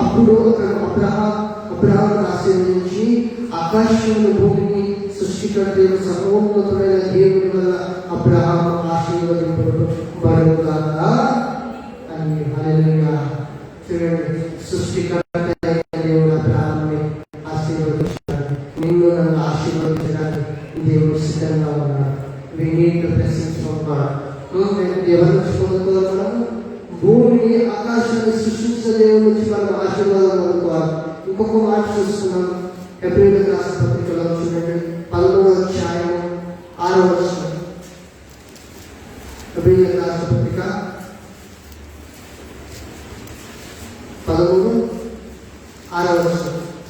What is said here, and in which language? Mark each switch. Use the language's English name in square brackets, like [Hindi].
[Telugu] అప్పుడు అబ్రహాం ఆశీర్వదించి ఆకాశంలో భూమిని సృష్టికర్త సర్వోన్నతుడైన దేవుని వల్ల అబ్రహాం ఆశీర్వదింపబడుగాక అని. హల్లెలూయా. చూడండి, సృష్టికర్త దేవుడు అబ్రహాంని ఆశీర్వదించాడు. నిన్ను నన్ను ఆశీర్వదించడానికి దేవుడు సిద్ధంగా ఉన్నాడు. [English] We need the blessings from God. [Telugu] ఎవరు పొందుకోవాలి? భూమిని ఆకాశాన్ని సృష్టించిన దేవుడి నుంచి మనం ఆశీర్వాదం పొందుకోవాలి. ఇంకొక మాట చూస్తున్నాం. హెబ్రీయులకు రాసిన పత్రికలో చూడండి 11వ అధ్యాయం 6వ వచనం. హెబ్రీయులకు రాసిన పత్రిక 11 6వ వచనం.